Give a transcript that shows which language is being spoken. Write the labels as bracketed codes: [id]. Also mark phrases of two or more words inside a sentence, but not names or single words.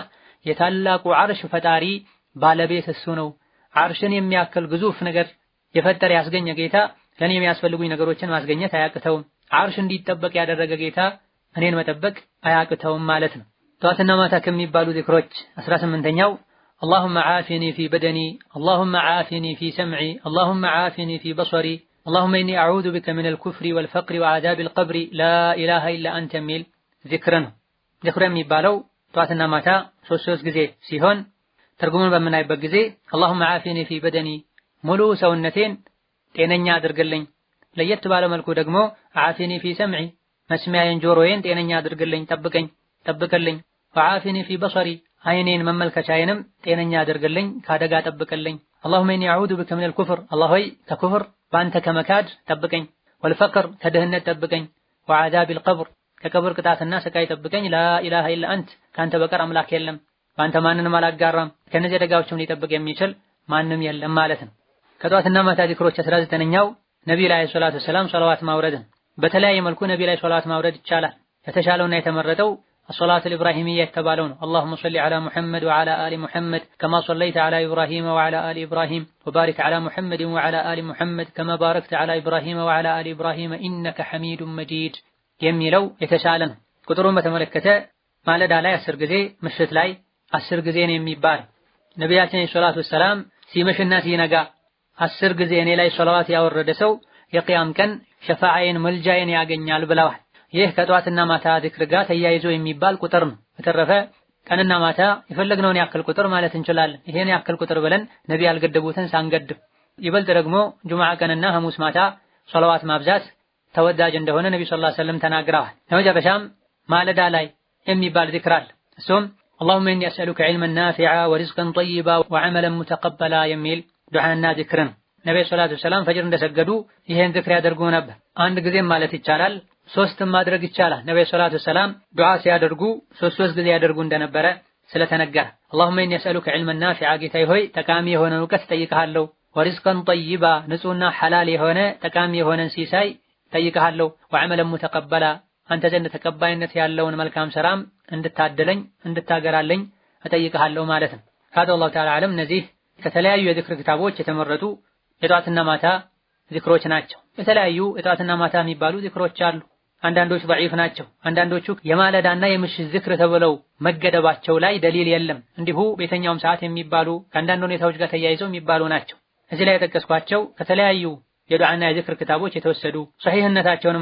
[am] የታላቁ ዐርሽ ፈጣሪ ባለቤት እሱ ነው ዐርሽን የሚያክል ግዙፍ ነገር የፈጠረ ያስገኘ ጌታ ለኔ የሚያስፈልጉኝ ነገሮችን ማስገኘት አያቅተውም ዐርሽ እንዲጠበቅ ያደረገ ጌታ እኔን መጠበቅ አያቅተውም ማለት ነው ጧትና ማታ ከሚባሉ ዝክሮች 18ኛው [ar] اللهم عافني في بدني اللهم عافني في سمعي اللهم عافني في بصري اللهم إني أعوذ بك من الكفر والفقر وعذاب القبر لا إله إلا أنت [am] የሚል ዝክር ነው ዝክሩ የሚባለው ጧትና ማታ ሶስት ጊዜ ሲሆን ትርጉሙን በምናይበት ጊዜ [ar] اللهم عافني في بدني [am] ሙሉ ሰውነቴን ጤነኛ አድርግልኝ ለየት ባለ መልኩ ደግሞ [ar] عافني في سمعي [am] መስሚያዬን ጆሮዬን ጤነኛ አድርግልኝ ጠብቅልኝ [ar] وعافني في بصري [am] አይኔን መመልከቻዬንም ጤነኛ አድርግልኝ ካደጋ ጠብቅልኝ [ar] اللهم اني اعوذ بك من الكفر [am] الله ሆይ ከኩፍር ባንተ ከመካድ ጠብቀኝ والفقر ከድህነት ጠብቀኝ [ar] وعذاب القبر [am] ከቀብር ቅጣትና ስቃይ ጠብቀኝ [ar] لا اله الا انت [am] ካንተ በቀር አምላክ የለም ባንተ ማንንም አላጋራም ከነዚህ አደጋዎችም ሊጠብቅ የሚችል ማንም የለም ማለት ነው ከጧትና ማታ ዝክሮች 19ኛው ነብዩ ላይ ሰላቱ ሰላም ሶላዋት ማውረድን በተለያየ መልኩ ነብዩ ላይ ሶላዋት ማውረድ ይቻላል የተሻለውና የተመረጠው [ar] الصلاة الإبراهيمية يتبالون اللهم صل على محمد وعلى آل محمد كما صليت على إبراهيم وعلى آل إبراهيم وبارك على محمد وعلى آل محمد كما باركت على إبراهيم وعلى آل إبراهيم إنك حميد مجيد [am] የሚለው የተሻለን ቁጥሩን በተመለከተ ማለዳ ላይ 10 ጊዜ ምሽት ላይ 10 ጊዜ ነው የሚባል ነብያችን [ar] صلى الله عليه وسلم [am] ሲመሽና ሲነጋ 10 ጊዜ እኔ ላይ ሶላዋት ያወረደ ሰው የቂያም ቀን ሸፋዓዬን መልጃዬን ያገኛል ብለዋል ይህ ከጧትና ማታ ዝክር ጋር ተያይዞ የሚባል ቁጥር ነው በተረፈ ቀንና ማታ የፈለግነውን ያክል ቁጥር ማለት እንችላለን ይሄን ያክል ቁጥር ብለን ነብዩ ያልገደቡትን ሳንገድብ ይበልጥ ደግሞ ጁምዓ ቀንና ሐሙስ ማታ ሶላዋት ማብዛት ተወዳጅ እንደሆነ ነብዩ [ar] صلى الله عليه وسلم [am] ተናግረዋል ለመጨረሻም ማለዳ ላይ የሚባል ዝክር አለ እሱም اللهم [ar] اني اسالك علما نافعا ورزقا طيبا وعملا متقبلا [am] የሚል ዱዓና ዝክር ነው ነብዩ [ar] صلى الله عليه وسلم [am] ፈጅር እንደሰገዱ ይሄን ዝክር ያደርጉ ነበር አንድ ጊዜም ማለት ይቻላል ሶስትም ማድረግ ይቻላል ነብዩ [ar] صلى الله عليه وسلم [am] ዱዓ ሲያደርጉ ሶስት ጊዜ ያደርጉ እንደነበረ ስለተነገረ [ar] اللهم إني أسألك علما نافعا [am] ጌታዬ ሆይ ጠቃሚ የሆነ ዕውቀት ጠይቀሃለሁ [ar] ورزقا طيبا [am] ንጹህና ሐላል የሆነ ጠቃሚ የሆነን ሲሳይ ጠይቀሃለሁ [ar] وعملا متقبلا [am] አንተ ዘንድ ተቀባይነት ያለውን መልካም ሥራም እንድታደለኝ እንድታገራለኝ እጠይቀሃለሁ ማለት ነው። [ar] هذا والله تعالى أعلم። [am] እነዚህ ከተለያዩ የዝክር ክታቦች የተመረጡ የጧትና ማታ ዝክሮች ናቸው። የተለያዩ የጧትና ማታ የሚባሉ ዝክሮች አሉ። አንዳንዶቹ ضعيف ናቸው። አንዳንዶቹ የማለዳና የምሽት ዝክር ተብለው መገደባቸው ላይ ደሊል የለም። እንዲሁ በየትኛውም ሰዓት የሚባሉ ከአንዳንድ ሁኔታዎች ጋር ተያይዘው የሚባሉ ናቸው። እዚህ ላይ የጠቀስኳቸው ከተለያዩ የዱዓና የዝክር ክታቦች የተወሰዱ ሶሒህነታቸውንም